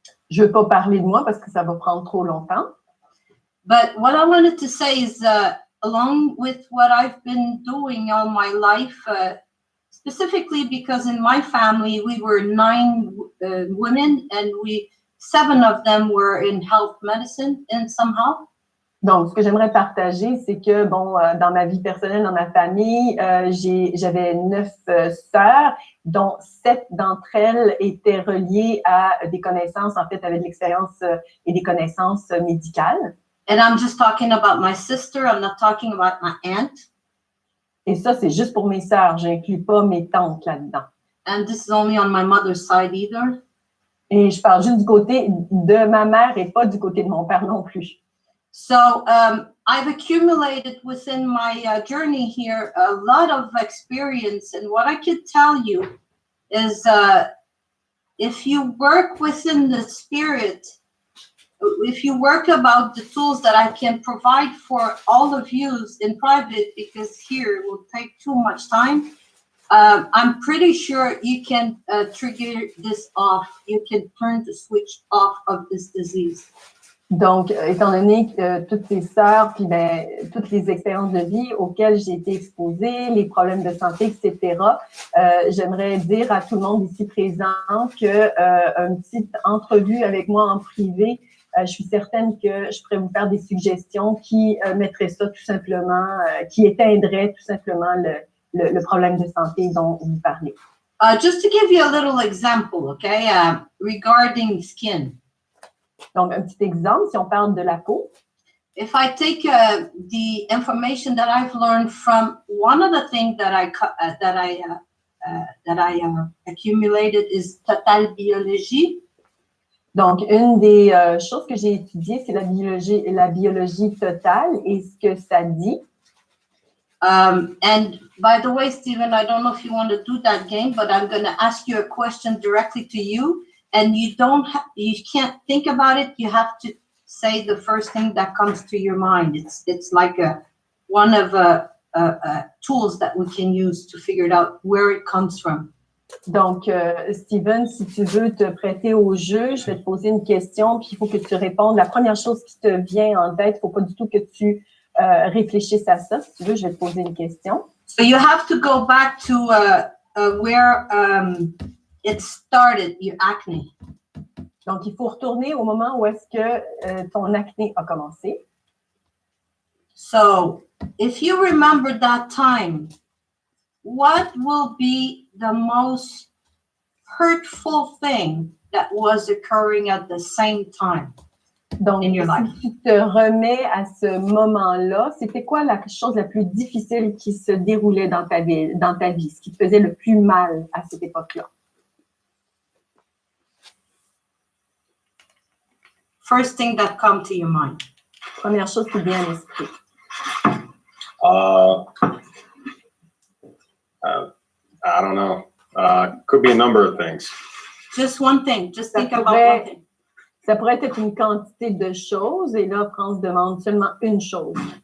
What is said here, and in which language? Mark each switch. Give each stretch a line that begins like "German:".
French: Je ne veux pas parler de moi parce que ça va prendre trop longtemps.
English: But what I wanted to say is, along with what I've been doing all my life, specifically because in my family we were 9 women and 7 of them were in health medicine in somehow.
French: Donc, ce que j'aimerais partager, c'est que, bon, dans ma vie personnelle, dans ma famille, j'avais 9 sœurs, dont 7 d'entre elles étaient reliées à des connaissances, en fait, avec de l'expérience et des connaissances médicales.
English: And I'm just talking about my sister, I'm not talking about my aunt.
French: Et ça, c'est juste pour mes sœurs, j'inclus pas mes tantes là-dedans.
English: And this is only on my mother's side either.
French: Et je parle juste du côté de ma mère et pas du côté de mon père non plus.
English: So I've accumulated within my journey here a lot of experience. And what I could tell you is if you work within the spirit, if you work about the tools that I can provide for all of you in private, because here it will take too much time, I'm pretty sure you can trigger this off. You can turn the switch off of this disease.
French: Donc, étant donné que toutes ces sœurs, puis ben, toutes les expériences de vie auxquelles j'ai été exposée, les problèmes de santé, etc., j'aimerais dire à tout le monde ici présent qu'une petite entrevue avec moi en privé, je suis certaine que je pourrais vous faire des suggestions qui mettraient ça tout simplement, qui éteindraient tout simplement le problème de santé dont vous parlez.
English: Just to give you a little example, okay, regarding skin.
French: Donc, un petit exemple, si on parle de la peau.
English: If I take the information that I've learned from one of the things that I accumulated is total biologie.
French: Donc, une des choses que j'ai étudiées, c'est la biologie totale et ce que ça dit.
English: And by the way, Stephen, I don't know if you want to do that game, but I'm going to ask you a question directly to you. And you can't think about it. You have to say the first thing that comes to your mind. It's like one of tools that we can use to figure it out where it comes from.
French: Donc, Steven, si tu veux te prêter au jeu, je vais te poser une question, puis il faut que tu répondes. La première chose qui te vient en tête, il ne faut pas du tout que tu réfléchisses à ça. Si tu veux, je vais te poser une question.
English: So you have to go back to where it started, your acne.
French: Donc, il faut retourner au moment où est-ce que ton acné a commencé.
English: So, if you remember that time, what will be the most hurtful thing that was occurring at the same time
French: Donc,
English: in your life?
French: Si tu te remets à ce moment-là, c'était quoi la chose la plus difficile qui se déroulait dans ta vie, ce qui te faisait le plus mal à cette époque-là?
English: First thing that come to your mind.
French: Première chose qui vient à l'esprit.
English: I don't know. Could be a number of things. Just one thing. Just think about one thing.
French: Ça pourrait être une quantité de choses, et là, France demande seulement une chose.